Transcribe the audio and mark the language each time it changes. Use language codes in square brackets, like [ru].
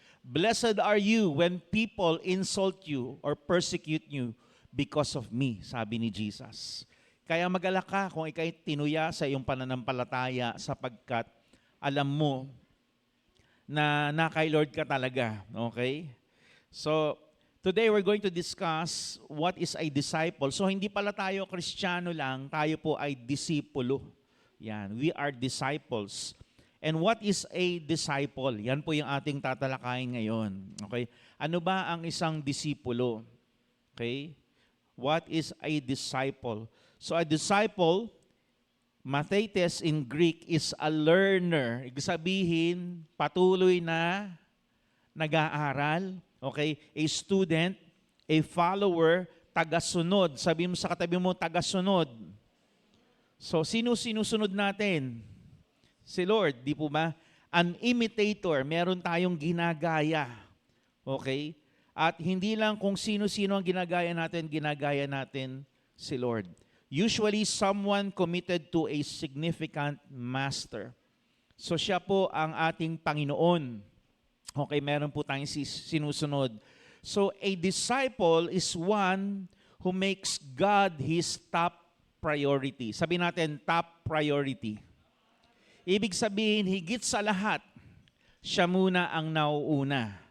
[en] Blessed are you when people insult you or persecute you because of me, [tl] sabi ni Jesus. Kaya mag-alala ka kung ikay tinuya sa iyong pananampalataya sapagkat alam mo na kay Lord ka talaga. Okay? [en] So, today we're going to discuss what is a disciple. [tl] So, hindi pala tayo Kristiyano lang, tayo po ay disipulo. [en] Yan, we are disciples. And what is a disciple? [tl] Yan po yung ating tatalakayin ngayon. Okay? Ano ba ang isang disipulo? [en] Okay? What is a disciple? So a disciple, mathetes in Greek, is a learner. [tl] Ibig sabihin, patuloy na nag-aaral. Okay? [en] A student, a follower, tagasunod. [tl] Sabi mo sa katabi mo, tagasunod. So, sino sinusunod natin? Si Lord, di po ba? [en] An imitator, [tl] meron tayong ginagaya. Okay? At hindi lang kung sino-sino ang ginagaya natin si Lord. [en] Usually, someone committed to a significant master. [tl] So, siya po ang ating Panginoon. Okay, meron po tayong sinusunod. So, [en] a disciple is one who makes God his top priority. [tl] Sabi natin, top priority. Ibig sabihin, higit sa lahat, siya muna ang nauuna.